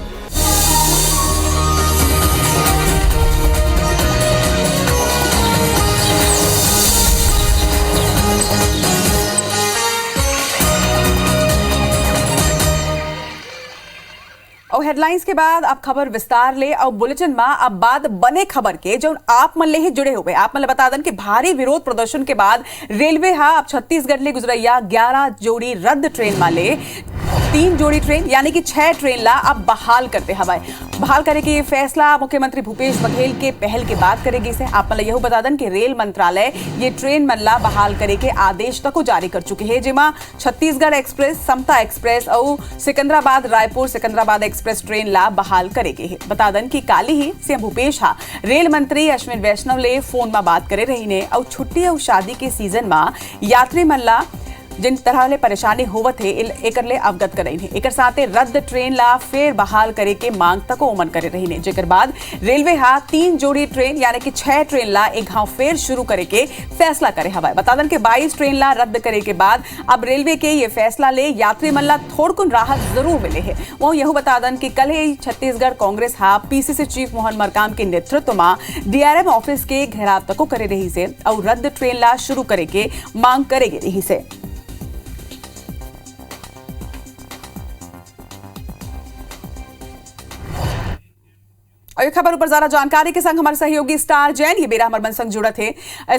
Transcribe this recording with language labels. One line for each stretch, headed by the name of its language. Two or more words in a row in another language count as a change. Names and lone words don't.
Chhattisgarhi: और हेडलाइंस के बाद अब खबर विस्तार ले और बुलेटिन में अब बात बने खबर के जो आप मन ले ही जुड़े हुए आप मन बता दन कि भारी विरोध प्रदर्शन के बाद रेलवे हा अब छत्तीसगढ़ ले गुजरैया 11 जोड़ी रद्द ट्रेन माले 3 जोड़ी ट्रेन यानी कि 6 ट्रेन ला अब बहाल करते हवाए। बहाल करे के फैसला मुख्यमंत्री भूपेश बघेल के पहल के बाद करेगी से आप यह बता दन कि रेल मंत्रालय ये ट्रेन मन ला बहाल करे के आदेश तक जारी कर चुके हैं, जिमा छत्तीसगढ़ एक्सप्रेस, समता एक्सप्रेस और सिकंदराबाद रायपुर सिकंदराबाद एक्सप्रेस ट्रेन ला बहाल करेगी है। बता दन कि काली ही सीएम भूपेश हा रेल मंत्री अश्विन वैष्णव ले फोन में बात करे रही ने और छुट्टी और शादी के सीजन में यात्री मन ला जिन तरह ले परेशानी होवत है एकर ले अवगत कराई है। एकर साथे रद्द ट्रेन ला फेर बहाल करे के मांग तक ओमन करे रही ने, जेकर बाद रेलवे हा 3 जोड़ी ट्रेन यानी कि 6 ट्रेन ला एक घाव फेर शुरू करे के फैसला करे हवाए। बता दन के 22 ट्रेन ला रद्द करे के बाद अब रेलवे के ये फैसला ले यात्री मन ला थोड़कुन राहत जरूर मिले है। वो यह बता दन कि कल ही छत्तीसगढ़ कांग्रेस हा पीसीसी चीफ मोहन मरकाम के नेतृत्व में
English: DRM office
Chhattisgarhi: के घेराव तक करे रही से और रद्द ट्रेन ला शुरू करे के मांग करेगी रही से। और खबर ऊपर ज्यादा जानकारी के संग हमारे सहयोगी स्टार जैन ये बेरा हमारे मन संग जुड़त है।